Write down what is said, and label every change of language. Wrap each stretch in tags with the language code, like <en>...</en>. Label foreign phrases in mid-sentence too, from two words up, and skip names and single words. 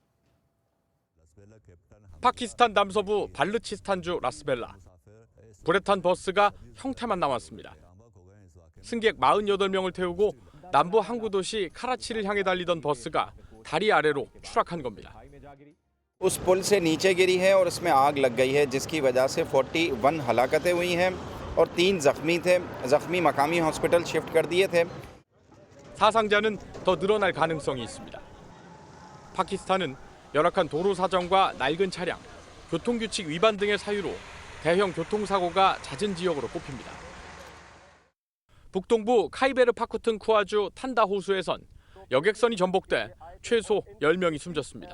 <ko>파키스탄 남서부 발루치스탄주 라스벨라. 불에 탄 버스가 형태만 남았습니다. 승객 48명을 태우고 남부 항구 도시 카라치를 향해 달리던 버스가 다리 아래로 추락한 겁니다.</ko> <hi>उस पुल से नीचे गिरी है और उसमें आग लग गई है जिसकी वजह से 41 हलाकतें हुई हैं और 3 जख्मी थे। जख्मी मकामी हॉस्पिटल शिफ्ट कर दिए थे।</hi> <ko>사상자는 더 늘어날 가능성이 있습니다. 파키스탄은 열악한 도로 사정과 낡은 차량, 교통규칙 위반 등의 사유로 대형 교통사고가 잦은 지역으로 꼽힙니다. 북동부 카이베르 파쿠튼쿠아주 탄다 호수에선 여객선이 전복돼 최소 10명이 숨졌습니다.</ko>